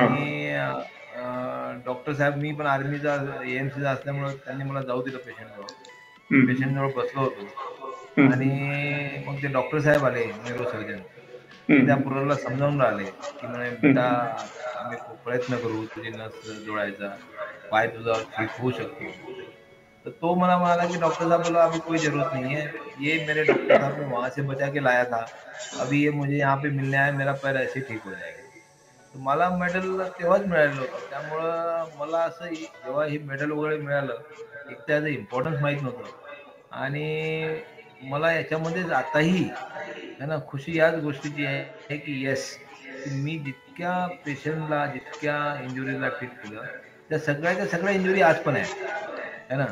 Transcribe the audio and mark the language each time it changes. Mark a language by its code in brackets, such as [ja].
[mr] आणि डॉक्टर साहेब, मी पण आर्मीचा एएमसीचा असल्यामुळं त्यांनी मला जाऊ दिलं पेशंटजवळ. मी पेशंटजवळ बसलो होतो आणि मग ते डॉक्टर साहेब आले, न्यूरो सर्जन. ते त्या पोराला समजावून राहिले की म्हणे, बेटा आम्ही प्रयत्न करू तुझी नस जोडायचा, पाय तुझा ठीक होऊ शकतो. तो तो मला म्हणाला [hi] कि डॉक्टर साहब, बोला अभी कोई जरूरत नहीं है, ये मेरे डॉक्टर साहब ने वहां से बचा के लाया था, अभी ये मुझे यहाँ पे मिलने आया, मेरा पैर ऐसे ठीक हो जाएगा. [mr] तर मला मेडल तेव्हाच मिळालं होतं. त्यामुळं मला असं जेव्हा हे मेडल वगैरे मिळालं, एक त्याचं इम्पॉर्टन्स माहीत नव्हतं आणि मला याच्यामध्ये आताही है ना खुशी याच गोष्टीची आहे की येस, की मी जितक्या पेशंटला, जितक्या इंजुरीला ट्रीट केलं, त्या सगळ्याच्या सगळ्या इंजुरी आज पण आहे ना.